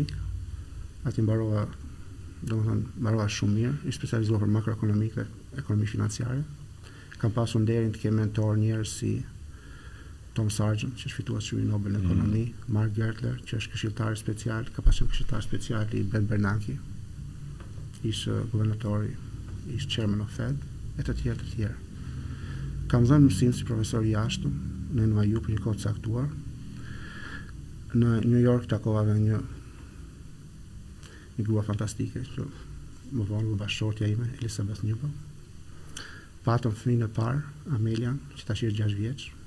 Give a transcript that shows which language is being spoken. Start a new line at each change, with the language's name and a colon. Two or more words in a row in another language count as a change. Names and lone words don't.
Albanian: Aty mbarova shumë mirë, i specializuar për makroekonomik dhe ekonomi financiare. Kam pasur nderin të kem mentor njerëz si Tom Sargent, që është fituar çmimin Nobel në ekonomi, Mark Gertler, që është këshilltar special, ka pasur këshilltar special i Ben Bernanke, ishte guvernatori, ishte
English: chairman of Fed,
Albanian: e të tjerë. Kam dhënë mësim si profesor i jashtëm në NYU për një kohë të caktuar. Në New York takova dhe një grua fantastike që më vonë u bashkëshortja ime, Elizabeth Newell. Patëm fëmijën e parë, Amelian, që tash është 6 vjeç.